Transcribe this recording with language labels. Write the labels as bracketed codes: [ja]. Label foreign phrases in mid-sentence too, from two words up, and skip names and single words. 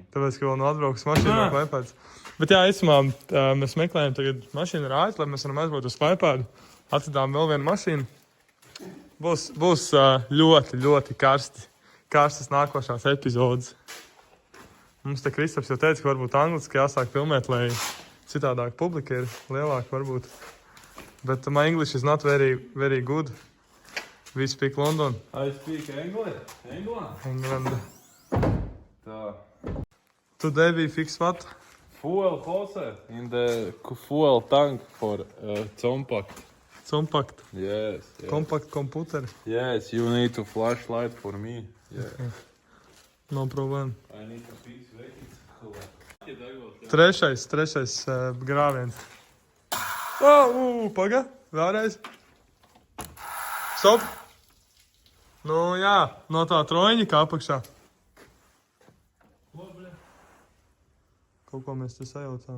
[lv] Tāpēc, ka vēl nav atbraukas mašīna no Klaipēdas. Bet jā, īsumā, mēs meklējam tagad mašīnu rājas, lai mēs varam aizbraukt uz Klaipēdu. Atradām vēl vienu mašīnu. Būs ļoti karstas nākošās epizodes. Mums te Kristaps jau teica, ka varbūt angliski jāsāk filmēt, lai citādāk publika ir lielāka varbūt. [en] But my English is not very good. We speak London. I speak English. England. [lv] Tā. [en] Today we fix what? Fuel hose in the fuel tank for compact. Compact. Yes. Compact computer. Yes, you need to flashlight for me. Yeah. Okay. No problem. I need to fix vekits. [lv] Trešais grāviens. Paga, vēlreiz. Stop. Nu jā, no tā troņa kā apakšā. Kaut ko mēs te sajaucām.